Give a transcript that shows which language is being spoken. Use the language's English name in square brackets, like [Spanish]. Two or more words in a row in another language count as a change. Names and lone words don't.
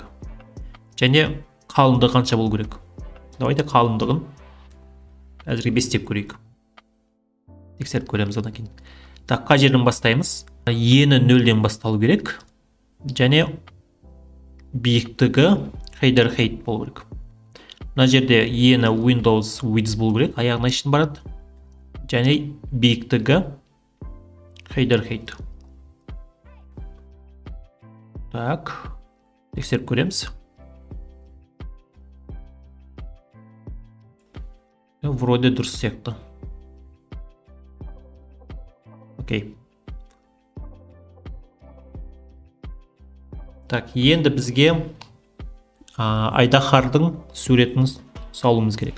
[Kazakh] Және қалыңдығы қанша болу керек. Давайте қалыңдығын әзірге 5 деп көрейік. Тексеріп көреміз одан кейін. Так, қай жерден бастаймыз? Ені 0-ден басталу керек. Және биіктігі [English] header height [Kazakh] болу керек. Мына жерде ені [English] Windows width [Kazakh] болу керек, аяғына шейін барады. Және биіктігі [English] header height. [Kazakh] Так, тексеріп көреміз. Вроде дұрыс сияқты. Окей. Так, енді бізге айдаһардың суретін салуымыз керек.